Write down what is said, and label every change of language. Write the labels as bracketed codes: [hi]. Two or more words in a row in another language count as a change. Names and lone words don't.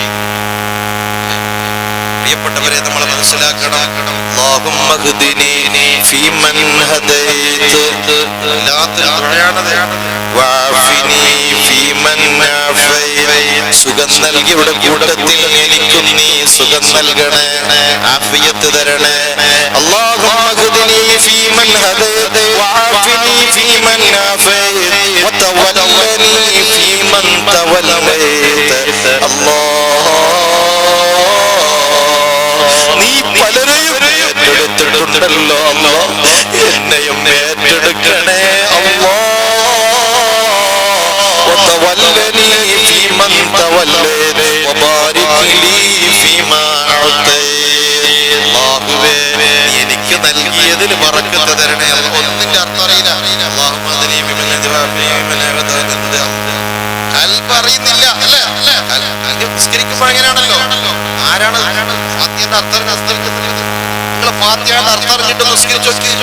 [ml] പ്രിയപ്പെട്ടവരെ, നമ്മൾ മനസ്സിലാക്കണം, സുഖം നൽകിയുടെ കൂട്ടത്തിൽ എനിക്കും നീ സുഖം നൽകണേ, ആഫിയത്ത് തരണേ. [ar] اللهم اهدني فيمن هديت وعافني فيمن عافيت وتولني فيمن توليت. [ml] നീ പലരെയും ഏറ്റെടുത്തിട്ടുണ്ടല്ലോ അല്ലാ, എന്നെയും ഏറ്റെടുക്കണേ അല്ലാ. [ar] وتولني فيمن توليت وبارك لي فيما أعطيت. [ml] അല്ലാഹുവേ, എനിക്ക് നൽകിയതിൽ ബറക്കത്ത് തരണേ. ഒന്നിന്റെ അർത്ഥം അറിയില്ല. അറിയുന്നില്ല അല്ലേ? നിസ്കരിക്കുമ്പോ എങ്ങനെയാണല്ലോ, ആരാണ് ഫാത്തിഹയുടെ അർത്ഥം നിങ്ങൾ ഫാത്തിഹയുടെ അർത്ഥം അറിഞ്ഞിട്ട് നിസ്കരിച്ചു.